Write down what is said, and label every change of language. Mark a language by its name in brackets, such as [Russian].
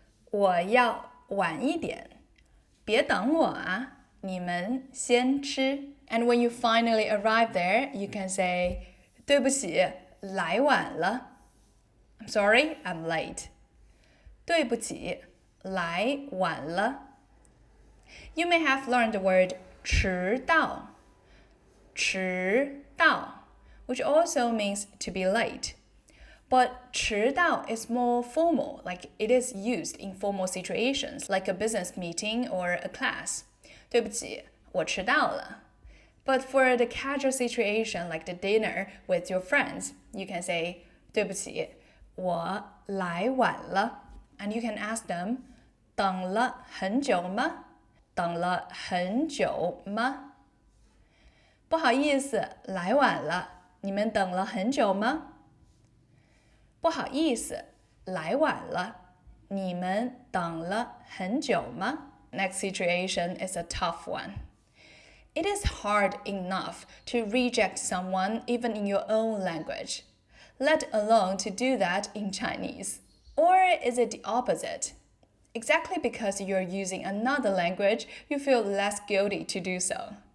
[Chinese] 我要晚一点别等我啊你们先吃 [English] And when you finally arrive there, you can say [Chinese] 对不起来晚了 [English] I'm sorry, I'm late 对不起来晚了 You may have learned the word 迟到迟到 which also means to be late. But 迟到 is more formal, like it is used in formal situations, like a business meeting or a class. [Chinese] 对不起我迟到了 [English] But for the casual situation like the dinner with your friends, you can say [Chinese] 对不起我来晚了 [English] And you can ask them [Chinese] 等了很久吗等了很久吗不好意思来晚了你们等了很久吗不好意思来晚了你们等了很久吗 [English] Next situation is a tough one. It is hard enough to reject someone even in your own language, let alone to do that in Chinese. Or is it the opposite? Exactly because you're using another language, you feel less guilty to do so.